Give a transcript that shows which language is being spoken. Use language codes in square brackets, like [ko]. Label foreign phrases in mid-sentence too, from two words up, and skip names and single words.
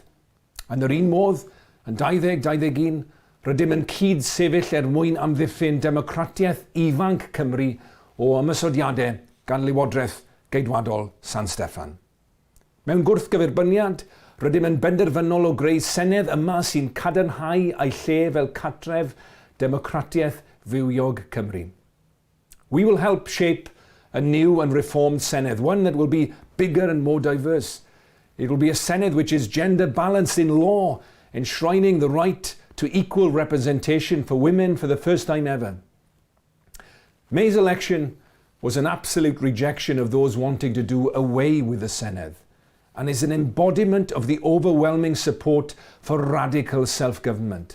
[cy] Yn yr un modd, yn 2021, rydym yn cyd sefyll mwyn amddiffyn democratiaeth ifanc Cymru o ymysodiadau gan Lywodraeth Geidwadol San Steffan. Mewn gwrthgyferbyniad, rydym yn benderfynol o greu Senedd yma sy'n cadarnhau ei lle fel cartref democratiaeth fywiog Cymru. [en] We will help shape a new and reformed Senedd, one that will be bigger and more diverse. It will be a Senedd which is gender balanced in law, enshrining the right to equal representation for women for the first time ever. May's election was an absolute rejection of those wanting to do away with the Senedd and is an embodiment of the overwhelming support for radical self-government.